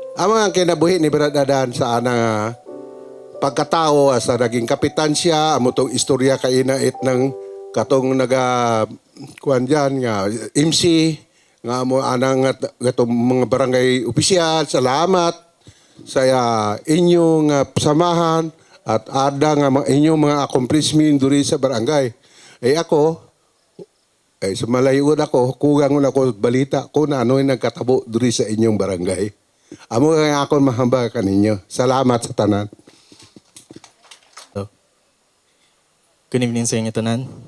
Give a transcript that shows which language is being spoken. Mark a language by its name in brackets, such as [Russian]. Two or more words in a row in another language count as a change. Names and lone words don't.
[Hiligaynon] Ang mga kinabuhi ni Brad Adan sa pagkatao sa naging kapitan siya, amo tong istorya kay inait ng katong kuan diyan nga MC nga mo anang gatong mga barangay opisyal. Salamat sa inyong samahan at ada nga inyong mga accomplishment diri sa barangay. Ako sa malayod ako, kugang ako balita [Filipino] kung ano yung [Hiligaynon] nagkatabo diri sa inyong barangay. Amo nga ako mahamba kaninyo. Salamat sa tanan. [English] Good evening [Hiligaynon] sa inyo, tanan.